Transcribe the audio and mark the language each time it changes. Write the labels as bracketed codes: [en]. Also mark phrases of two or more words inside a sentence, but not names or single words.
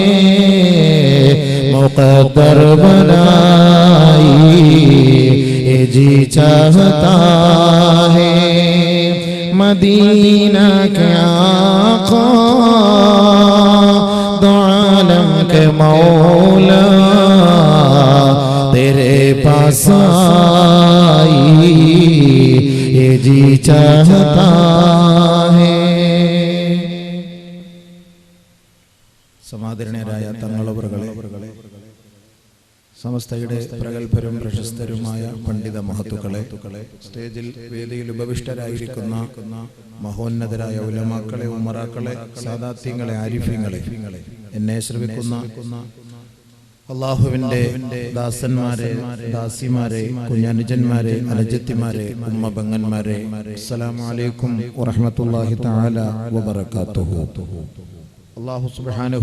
[ur] مقدر بنائی یہ جی چاہتا ہے مدینہ کے آقا دو عالم کے مولا تیرے پاس آئی یہ جی چاہتا ہے [ml] സമാദരണീയരായ തങ്ങളവറുകളെ സമസ്തയുടെ പ്രഗൽഭരും പ്രശസ്തരുമായ പണ്ഡിത മഹത്തുക്കളെ സ്റ്റേജിൽ വേദിയിൽ ഉപവിഷ്ടരായിരിക്കുന്ന മഹോന്നതരായ ഉലമാക്കളെ ഉമറാക്കളെ സാദാത്യങ്ങളെ ആരിഫ്യങ്ങളെ എന്നെ ശ്രവിക്കുന്ന അല്ലാഹുവിന്റെ ദാസന്മാരെ ദാസിമാരെ കുഞ്ഞനുജന്മാരെ അനുജത്തിമാരെ ഉമ്മ പെങ്ങന്മാരെ [ar] السلام عليكم ورحمة الله تعالى وبركاته الله سبحانه